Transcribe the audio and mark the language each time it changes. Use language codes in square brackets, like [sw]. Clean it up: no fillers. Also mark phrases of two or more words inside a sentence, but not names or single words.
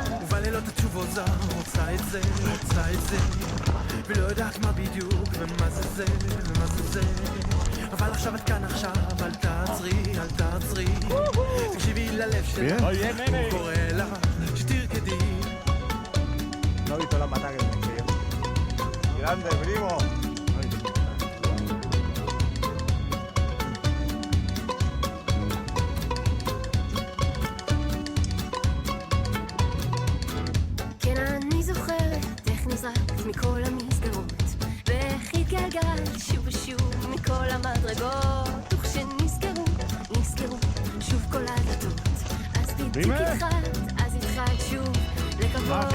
[he] ובלילות התשובות זר, רוצה את זה ולא יודעת מה בדיוק ומה זה אבל עכשיו את כאן עכשיו, אל תעצרי תקשיבי ללב שלך, הוא קורא לך שתרקדי. [es] No he visto la pata que me quiere. Grande, primo. [he] כן, אני זוכרת איך נזרקת מכל המסגרות ואיך התגלגלת שוב ושוב מכל המדרגות וכשנסגרו שוב כל הדלתות אז בדיוק התחלת שוב לקוות